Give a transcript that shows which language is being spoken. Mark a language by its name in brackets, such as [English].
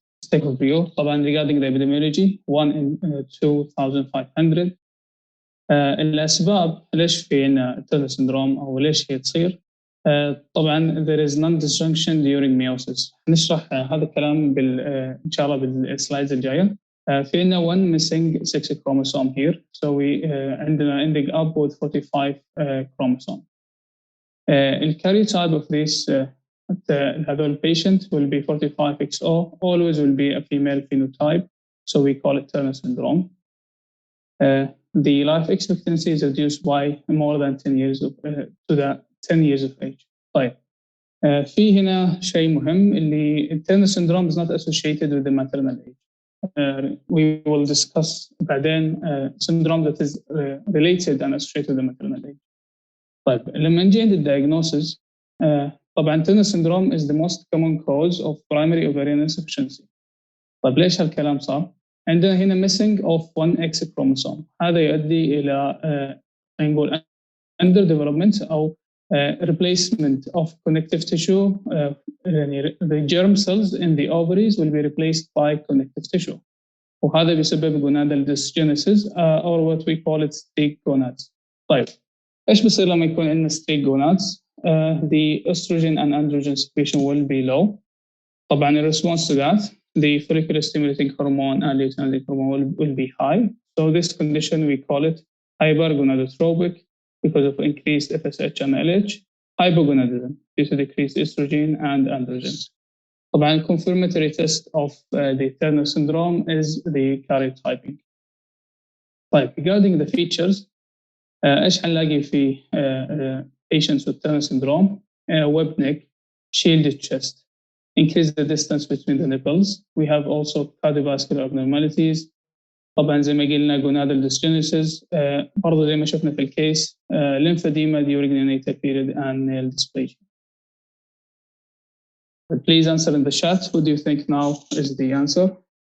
[English] Take a view. طبعا regarding the epidemiology 1 in 2500. [Arabic] الأسباب ليش في عنا Turner syndrome أو ليش هي تصير؟ طبعا [English] there is non-disjunction during meiosis. [Arabic] نشرح هذا الكلام إن شاء الله بالسلايدز الجاية. في عنا [English] one missing 6 chromosome here, so we عندنا ending up with 45 chromosome. The karyotype of this هذول patient will be 45XO, always will be a female phenotype, so we call it Turner syndrome. The life expectancy is reduced by more than 10 years to the 10 years of age. [Arabic] طيب في هنا شيء مهم اللي [English] Turner syndrome is not associated with the maternal age. We will discuss بعدين syndrome that is related and associated with the maternal age. [Arabic] طيب لما نجي عند [English] الdiagnosis طبعا Turner syndrome is the most common cause of primary ovarian insufficiency. [Arabic] طيب ليش هالكلام صار؟ عندنا هنا [English] missing of 1X chromosome. [Arabic] هذا يؤدي إلى نقول [English] under development أو replacement of connective tissue. يعني the germ cells in the ovaries will be replaced by connective tissue. [Arabic] وهذا بيسبب [English] gonadal dysgenesis or what we call it streak gonads. [Arabic] طيب إيش بيصير لما يكون عندنا [English] streak gonads؟ The estrogen and androgen secretion will be low. طبعا in response to that, the follicular stimulating hormone and luteinizing hormone will be high. So this condition we call it hypergonadotropic because of increased FSH and LH, hypogonadism due to decreased estrogen and androgens. طبعا confirmatory test of the Turner syndrome is the karyotyping. طيب regarding the features [Arabic] ايش حنلاقي في [English] patients with Turner syndrome? Web neck, shielded chest, increase the distance between the nipples. We have also cardiovascular abnormalities. [Arabic] طبعا زي ما قلنا gonadal dysgenesis. برضه زي ما شفنا في الكيس [English] lymphedema during neonatal period and nail dysplasia. Please answer in the chat. What do you think now is the answer?